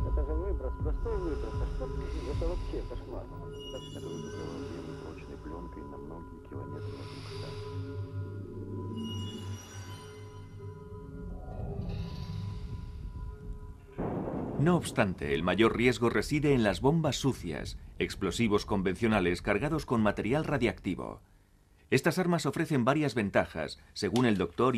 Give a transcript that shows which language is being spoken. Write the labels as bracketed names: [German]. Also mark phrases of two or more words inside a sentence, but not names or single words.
[Russian] выброс, простой выброс. А что это вообще кошмар? Это выпускало землю прочной пленкой на многие километры вокруг станции. [Spanish] No obstante, el mayor riesgo reside en las bombas sucias, explosivos convencionales cargados con material radiactivo. Estas armas ofrecen varias ventajas, según el Dr.